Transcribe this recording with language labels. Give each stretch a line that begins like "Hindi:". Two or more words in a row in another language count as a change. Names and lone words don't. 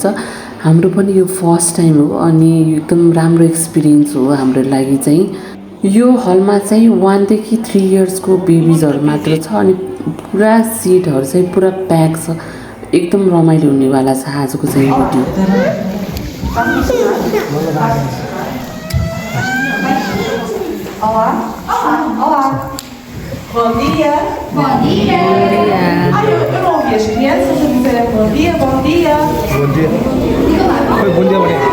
Nepali: हाम्रो पनि यो
English: first time
Nepali: हो अनि एकदम राम्रो एक्सपिरियन्स हो हाम्रो लागि चाहिँ। यो हलमा चाहिँ 1 देखि 3 इयर्सको बेबिजहरू मात्र छ अनि पुरा सिटहरू चाहिँ पुरा प्याक छ। एकदम रमाइलो हुनेवाला छ आजको चाहिँ भिडियो।
Portuguese: Bom dia. Bom dia. Ai, eu não ouvi as crianças a dizerem bom dia, bom dia. Bom dia. Foi bom dia, Maria.